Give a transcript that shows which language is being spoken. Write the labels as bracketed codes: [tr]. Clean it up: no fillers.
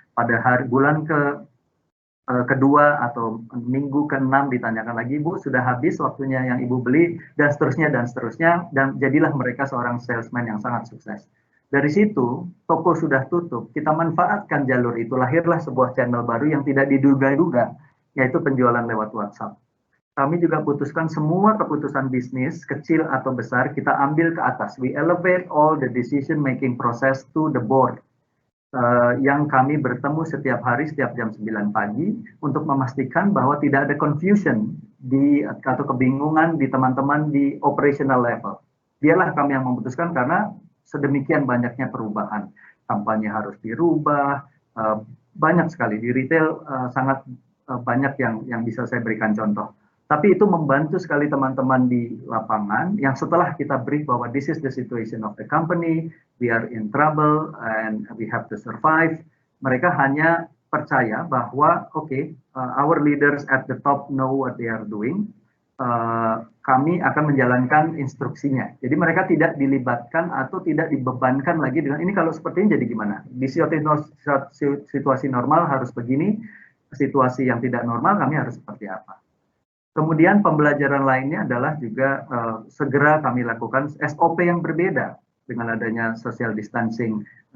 [id] Pada bulan kedua atau minggu ke-6 ditanyakan lagi, "Bu, sudah habis waktunya yang Ibu beli," dan seterusnya, dan jadilah mereka seorang salesman yang sangat sukses. Dari situ, toko sudah tutup, kita manfaatkan jalur itu, lahirlah sebuah channel baru yang tidak diduga-duga, yaitu penjualan lewat WhatsApp. Kami juga putuskan semua keputusan bisnis, kecil atau besar, kita ambil ke atas. [en] We elevate all the decision-making process to the board. [id] Yang kami bertemu setiap hari, setiap jam 9 pagi, untuk memastikan bahwa tidak ada confusion atau kebingungan di teman-teman di operational level. Biarlah kami yang memutuskan karena sedemikian banyaknya perubahan. Kampanye harus dirubah, banyak sekali. Di retail sangat banyak yang bisa saya berikan contoh. Tapi itu membantu sekali teman-teman di lapangan yang setelah kita brief bahwa [en] this is the situation of the company, we are in trouble and we have to survive. [id] Mereka hanya percaya bahwa [en] our leaders at the top know what they are doing. [id] Kami akan menjalankan instruksinya. Jadi mereka tidak dilibatkan atau tidak dibebankan lagi dengan ini kalau seperti ini jadi gimana? Di situasi normal harus begini, situasi yang tidak normal kami harus seperti apa. Kemudian pembelajaran lainnya adalah juga segera kami lakukan SOP yang berbeda dengan adanya social distancing.